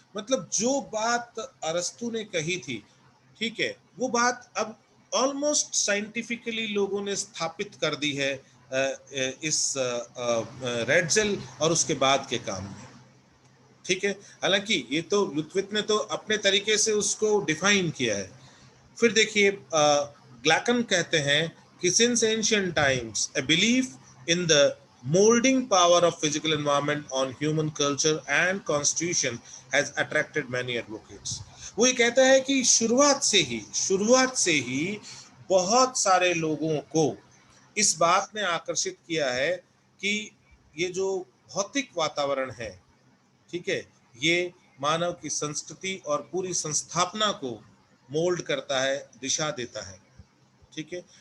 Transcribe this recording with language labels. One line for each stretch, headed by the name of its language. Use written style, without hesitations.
Hindi: मतलब जो बात अरस्तु ने कही थी, ठीक है, वो बात अब ऑलमोस्ट साइंटिफिकली लोगों ने स्थापित कर दी है इस रेडजेल और उसके बाद के काम में। ठीक है, हालांकि ये तो लुत्वित ने तो अपने तरीके से उसको डिफाइन किया है। फिर देखिए, ग्लैकन कहते हैं कि
English: Since ancient times a belief in the molding power of physical environment on human culture and constitution has attracted many advocates.
Hindi: वो ये कहता है कि शुरुआत से ही बहुत सारे लोगों को इस बात ने आकर्षित किया है कि ये जो भौतिक वातावरण है, ठीक है, ये मानव की संस्कृति और पूरी संस्थापना को मोल्ड करता है, दिशा देता है, ठीक है।